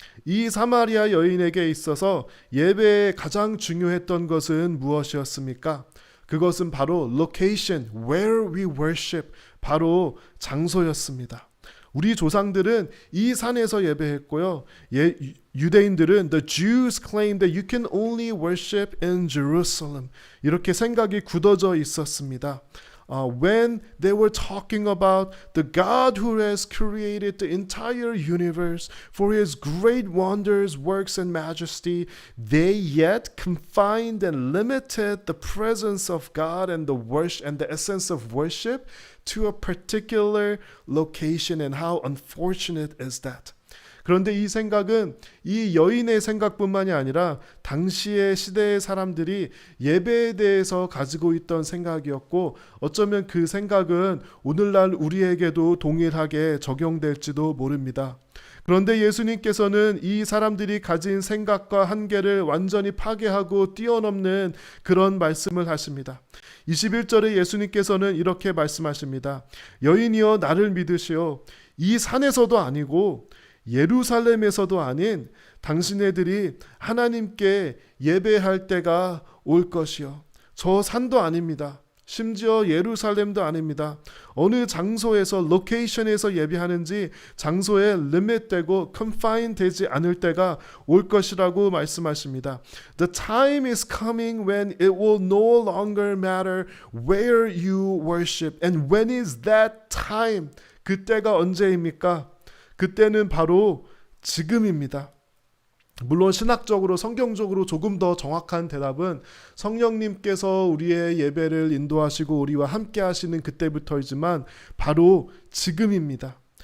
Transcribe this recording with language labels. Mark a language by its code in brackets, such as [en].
[ko] 이 사마리아 여인에게 있어서 예배에 가장 중요했던 것은 무엇이었습니까? 그것은 바로 [en] location, where we worship, [ko] 바로 장소였습니다. 우리 조상들은 이 산에서 예배했고요. 유대인들은 [en] the Jews claim that you can only worship in Jerusalem. [ko] 이렇게 생각이 굳어져 있었습니다. [en] When they were talking about the God who has created the entire universe for his great wonders, works, and majesty, they yet confined and limited the presence of God and the worship and the essence of worship to a particular location. And how unfortunate is that? [ko] 그런데 이 생각은 이 여인의 생각뿐만이 아니라 당시의 시대의 사람들이 예배에 대해서 가지고 있던 생각이었고 어쩌면 그 생각은 오늘날 우리에게도 동일하게 적용될지도 모릅니다. 그런데 예수님께서는 이 사람들이 가진 생각과 한계를 완전히 파괴하고 뛰어넘는 그런 말씀을 하십니다. 21절에 예수님께서는 이렇게 말씀하십니다. 여인이여 나를 믿으시오. 이 산에서도 아니고 예루살렘에서도 아닌 당신네들이 하나님께 예배할 때가 올 것이요. 저 산도 아닙니다. 심지어 예루살렘도 아닙니다. 어느 장소에서 로케이션에서 예배하는지 장소에 리밋되고 컨파인 되지 않을 때가 올 것이라고 말씀하십니다. [en] The time is coming when it will no longer matter where you worship. And when is that time? [ko] 그때가 언제입니까? 그때는 바로 지금입니다. 물론 신학적으로 성경적으로 조금 더 정확한 대답은 성령님께서 우리의 예배를 인도하시고 우리와 함께 하시는 그때부터이지만 바로 지금입니다.